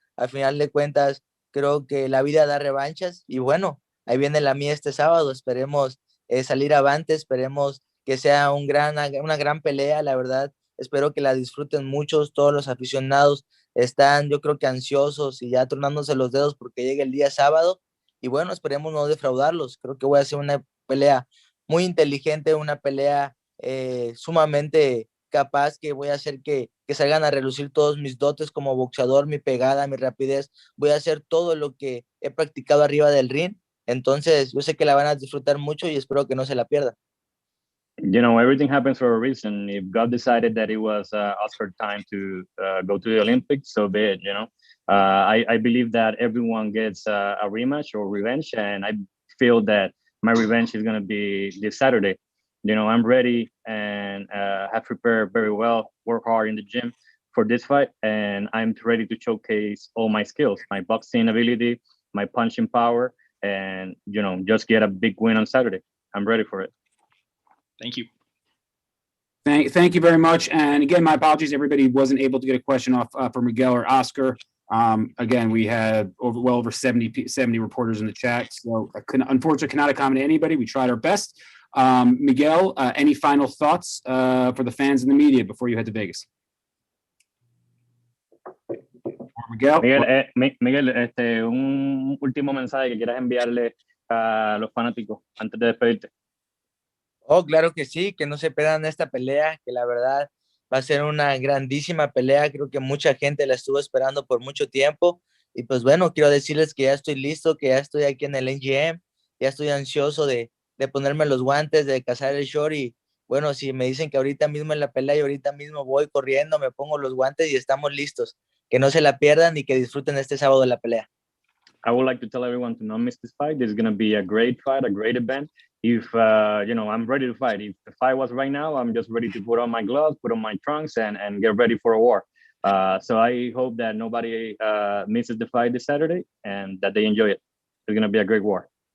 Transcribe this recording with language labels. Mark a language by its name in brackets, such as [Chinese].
[Spanish] Al final de cuentas, creo que la vida da revanchas y bueno, ahí viene la mía este sábado, esperemos salir avante, esperemos que sea una gran pelea, la verdad, espero que la disfruten muchos, todos los aficionados están yo creo que ansiosos y ya tronándose los dedos porque llegue el día sábado y bueno, esperemos no defraudarlos, creo que voy a hacer una pelea muy inteligente, una pelea sumamente capaz que voy a hacer que salgan a relucir todos mis dotes como boxeador, mi pegada, mi rapidez, voy a hacer todo lo que he practicado arriba del ring, entonces yo sé que la van a disfrutar mucho y espero que no se la pierdan. [English] Everything happens for a reason. If God decided that it was Oscar time to go to the Olympics, so be it, I believe that everyone gets a rematch or revenge, and I feel that my revenge is going to be this Saturday. I'm ready and have prepared very well, work hard in the gym for this fight, and I'm ready to showcase all my skills, my boxing ability, my punching power, and, just get a big win on Saturday. I'm ready for it. Thank you. Thank you very much. And again, my apologies. Everybody wasn't able to get a question off for Miguel or Oscar. Again, we had well over 70 reporters in the chat. So unfortunately cannot accommodate anybody. We tried our best. Miguel, any final thoughts for the fans and the media before you head to Vegas? [Spanish] Miguel, un último mensaje que quieras enviarle a los fanáticos antes de despedirte. Oh, claro que sí, que no se pierdan esta pelea, que la verdad va a ser una grandísima pelea, creo que mucha gente la estuvo esperando por mucho tiempo, Y pues bueno, quiero decirles que ya estoy listo, que ya estoy aquí en el MGM, ya estoy ansioso de ponerme los guantes, de cazar el short y bueno, si me dicen que ahorita mismo en la pelea y ahorita mismo voy corriendo, me pongo los guantes y estamos listos. Que no se la pierdan y que disfruten este sábado la pelea. [English] I would like to tell everyone to not miss this fight. This is going to be a great fight, a great event. If, I'm ready to fight. If the fight was right now, I'm just ready to put on my gloves, put on my trunks, and get ready for a war. So I hope that nobody misses the fight this Saturday and that they enjoy it. It's going to be a great war.